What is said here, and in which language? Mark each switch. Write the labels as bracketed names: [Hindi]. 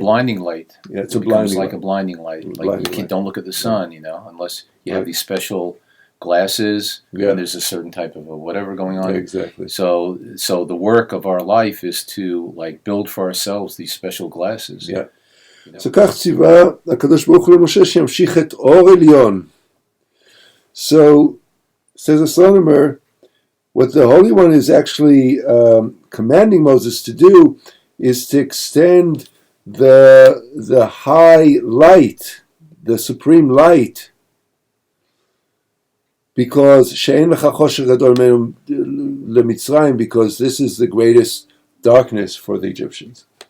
[English] blinding light. Yeah, it's a blinding light. Like a blinding light. Don't look at the sun, unless you have these special glasses. Yeah. And there's a certain type of whatever going on. Yeah, exactly. So the work of our life is to build for ourselves these special glasses. Yeah. [Hebrew] So כך ציווה הקדוש ברוך הוא למשה שימשיך את אור עליון. [English] So says the Slonimer, what the Holy One is actually commanding Moses to do is to extend the high light, the supreme light, because [Hebrew] she'en lecha chosher gadol menu leMitzrayim, [English] because this is the greatest darkness for the Egyptians.